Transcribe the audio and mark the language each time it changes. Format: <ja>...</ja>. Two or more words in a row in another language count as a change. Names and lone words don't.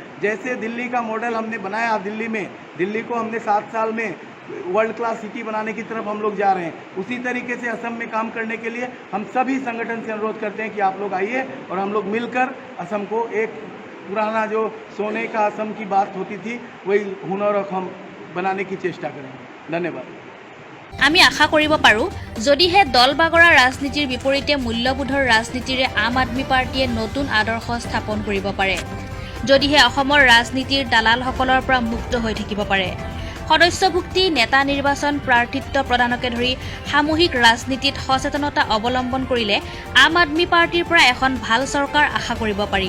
<hi>जैसे दिल्ली का मॉडल हमने बनाया, दिल्ली को हमने 7 साल में</hi> <en>world class city</en> <hi>बनाने की तरफ हम लोग जा रहे हैं। उसी तरीके से असम में काम करने के लिए हम सभी संगठन से अनुरोध करते हैं कि आप लोग आइए और हम लोग मिलकर असम को एक पुराना जो सोने का असम की बात होती थी वही हुनर हम बनाने की चेष्टा करेंगे। धन्यवाद।</hi> <as>আমি আশা কৰিব পাৰোঁ যদিহে দল বাগৰা ৰাজনীতিৰ বিপৰীতে মূল্যবোধৰ ৰাজনীতিৰে আম আদমি পাৰ্টিয়ে নতুন আদৰ্শ স্থাপন কৰিব পাৰে, যদিহে অসমৰ ৰাজনীতিৰ দালালসকলৰ পৰা মুক্ত হৈ থাকিব পাৰে, সদস্যভুক্তি নেতা নিৰ্বাচন প্ৰাৰ্থিত্ব প্ৰদানকে ধৰি সামূহিক ৰাজনীতিত সচেতনতা অৱলম্বন কৰিলে আম আদমি পাৰ্টিৰ পৰা এখন ভাল চৰকাৰ আশা কৰিব পাৰি।</as>